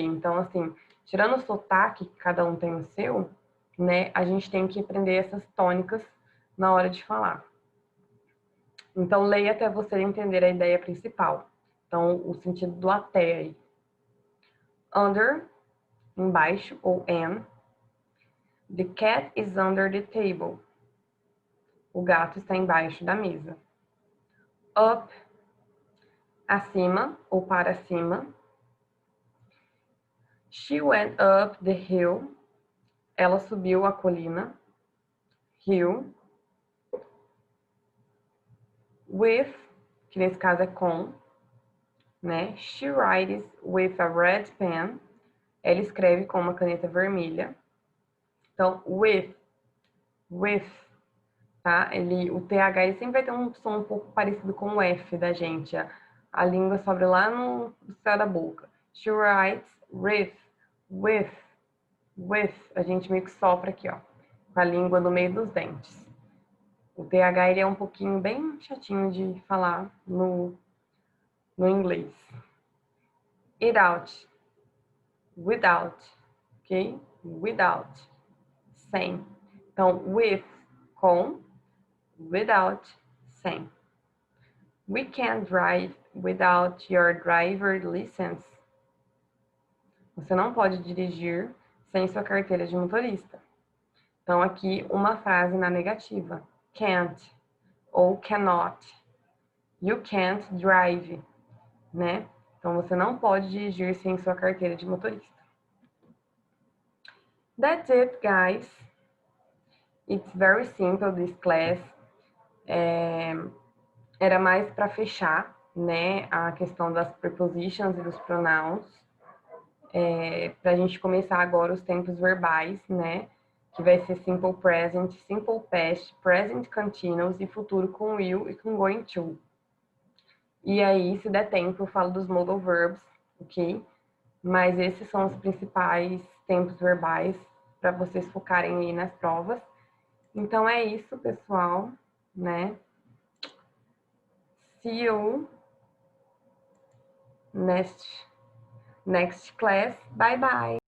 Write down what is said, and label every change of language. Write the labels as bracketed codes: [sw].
[pt] Então, assim, tirando o sotaque, que cada um tem o seu, né? A gente tem que aprender essas tônicas na hora de falar. Então, leia até você entender a ideia principal. Então, o sentido do até aí. Under, embaixo, ou an. [en] The cat is under the table. [pt] O gato está embaixo da mesa. Up, acima ou para cima. [en] She went up the hill. [pt] Ela subiu a colina. [en] Hill. [pt] With, que nesse caso é com, né? [en] She writes with a red pen. [pt] Ela escreve com uma caneta vermelha. Então, with, tá? O TH ele sempre vai ter um som um pouco parecido com o F da gente. A língua sobe lá no céu da boca. [en] She writes with. [pt] A gente meio que sopra aqui, ó, com a língua no meio dos dentes. O TH ele é um pouquinho bem chatinho de falar no inglês. [en] It out. Without. Ok? Without. Sem. [pt] Então, with, com. Without, sem. [en] We can't drive without your driver license. [pt] Você não pode dirigir sem sua carteira de motorista. Então, aqui, uma frase na negativa. Can't ou cannot. [en] You can't drive, [pt] né? Então, você não pode dirigir sem sua carteira de motorista. [en] That's it, guys. It's very simple, this class. [pt] Era mais para fechar, né, a questão das prepositions e dos pronouns. Para a gente começar agora os tempos verbais, né? Que vai ser simple present, simple past, present continuous e futuro com will e com going to. E aí, se der tempo, eu falo dos modal verbs, ok? Mas esses são os principais tempos verbais para vocês focarem aí nas provas. Então é isso, pessoal, né? [en] See you next class. Bye bye.